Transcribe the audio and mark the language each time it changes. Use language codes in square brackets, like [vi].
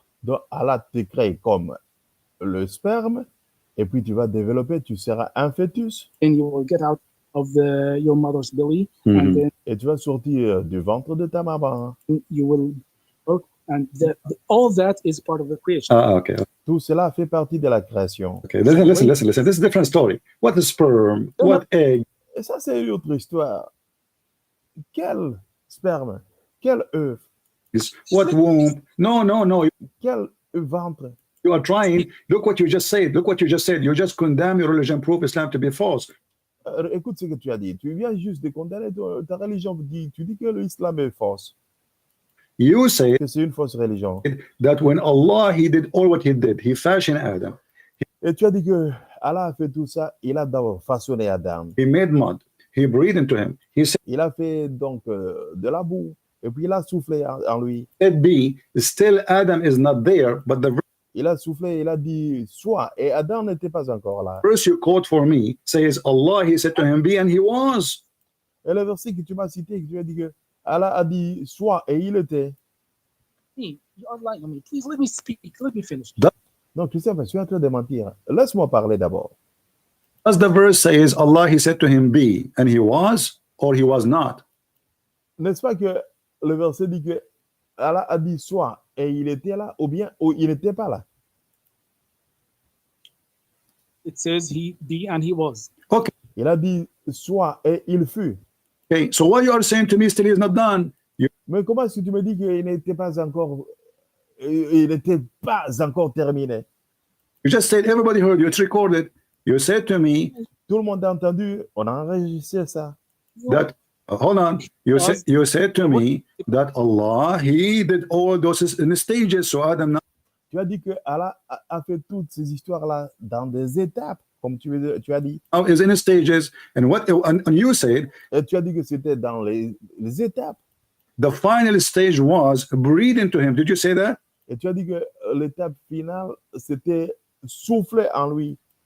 [fr] Donc Allah te crée comme le sperme et puis tu vas développer, tu seras un fœtus [en] you will get out of your mother's belly, and then [fr] et tu vas sortir du ventre de ta maman. [en] you will work, and all that is part of the creation. Okay. [fr] Tout cela fait partie de la création. [en] Okay. Listen. This is a different story. What is sperm? What egg? [fr] Et ça, c'est une autre histoire. Quel sperme? Quel œuf? [en] What womb? No. [fr] Quel ventre? [en] You are trying. Look what you just said. You just condemn your religion, prove Islam to be false. [fr] Écoute ce que tu as dit. Tu viens juste de condamner ta religion. Tu dis que l'islam est fausse. [en] You say [fr] Que c'est une fausse religion. [en] that when Allah, he did all what he did, he fashioned Adam. [fr] Et tu as dit que Allah a fait tout ça. Il a d'abord façonné Adam. [en] He made mud. He breathed into him. He [fr] Il a fait donc de la boue. Et puis il a soufflé en lui. [en] said be. Still Adam is not there, but the [fr] Il a soufflé, il a dit soit. Et Adam n'était pas encore là. [en] verse you quote for me says Allah, he said to him be, and he was. [fr] Et le verset que tu m'as cité, que tu as dit que Allah a dit soit et il était. [en] Hey, you are lying on me. Please let me speak. Let me finish. [fr] Donc tu sais, je suis en train de mentir. Laisse-moi parler d'abord. [en] As the verse says, Allah, he said to him be, and he was, or he was not. [fr] N'est-ce pas que le verset dit que Allah a dit soit et il était là, ou bien ou il n'était pas là. [en] It says he, be, and he was. Okay. [fr] Il a dit soit et il fut. [en] Okay. So what you are saying to me still is not done. [fr] Mais comment est-ce que tu me dis qu'il n'était pas encore, il n'était pas encore terminé? [en] You just said everybody heard you. It's recorded. You said to me [fr] Tout le monde a entendu, on a enregistré ça. [en] that hold on. You said to me that Allah He did all those in the stages. So Adam. [fr] Tu as dit que Allah a fait toutes ces histoires-là dans des étapes, comme tu as dit. [en] Now is in the stages, and what and you said. [fr] Et tu as dit que c'était dans les étapes. [en] The final stage was breathe into him. Did you say that? [fr] Et tu as dit que l'étape finale, c'était souffler en lui.